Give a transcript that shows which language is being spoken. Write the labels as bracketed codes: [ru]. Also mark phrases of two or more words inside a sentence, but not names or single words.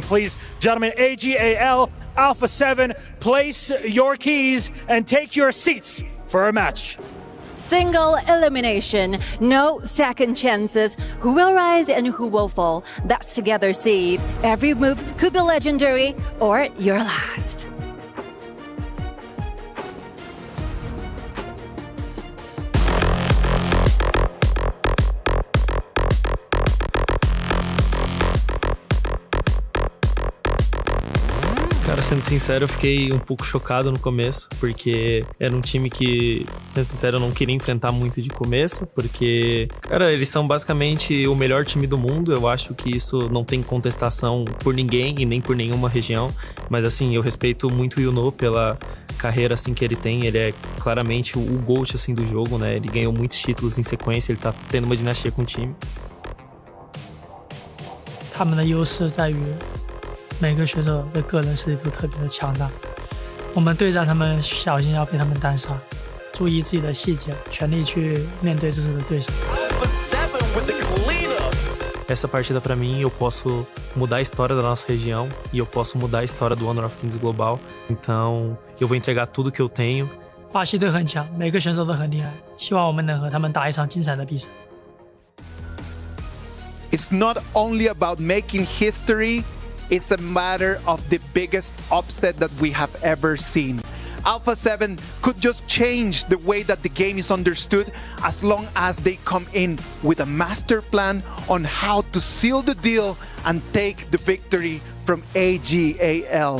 [en] Please, gentlemen, AGAL, Alpha 7, place your keys and take your seats for a match. Single elimination, no second chances. Who will rise and who will fall? That's together see. Every move could be legendary or your last. [pt] Cara, sendo sincero, eu fiquei um pouco chocado no começo, porque era um time que, sendo sincero, eu não queria enfrentar muito de começo, porque, cara, eles são basicamente o melhor time do mundo. Eu acho que isso não tem contestação por ninguém e nem por nenhuma região, mas assim, eu respeito muito o Yuno pela carreira assim que ele tem. Ele é claramente o GOAT assim do jogo, né? Ele ganhou muitos títulos em sequência, ele tá tendo uma dinastia com o time. [zh] 他们的优势在于每个选手的个人实力都特别的强大，我们对战他们小心要被他们单杀，注意自己的细节，全力去面对这次的对手。 [pt] Essa partida pra mim, eu posso mudar a história da nossa região e eu posso mudar a história do Honor of Kings global. Então, eu vou entregar tudo que eu tenho. [zh] 巴西队很强，每个选手都很厉害，希望我们能和他们打一场精彩的比赛。 [en] It's not only about making history, it's a matter of the biggest upset that we have ever seen. Alpha 7 could just change the way that the game is understood as long as they come in with a master plan on how to seal the deal and take the victory from AGAL.